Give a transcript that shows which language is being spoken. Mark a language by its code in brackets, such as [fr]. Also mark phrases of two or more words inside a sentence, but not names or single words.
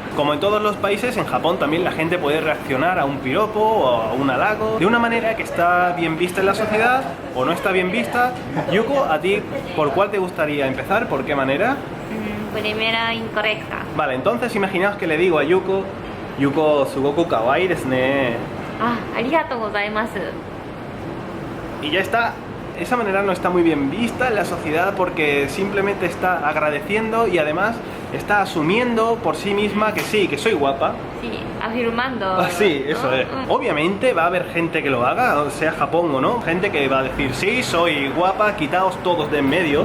[es] Como en todos los países, en Japón también la gente puede reaccionar a un piropo o a un halago de una manera que está bien vista en la sociedad o no está bien vista. Yuko, ¿a ti por cuál te gustaría empezar? ¿Por qué manera? Primera incorrecta. Vale, entonces imaginaos que le digo a Yuko, Yuko, [ja] すごく可愛いですね. ありがとうございます. [es] Y ya está. Esa manera no está muy bien vista en la sociedad porque simplemente está agradeciendo y además está asumiendo por sí misma que sí, que soy guapa. Sí, afirmando. Sí, eso es. Obviamente va a haber gente que lo haga, sea Japón o no, gente que va a decir sí, soy guapa, quitaos todos de en medio.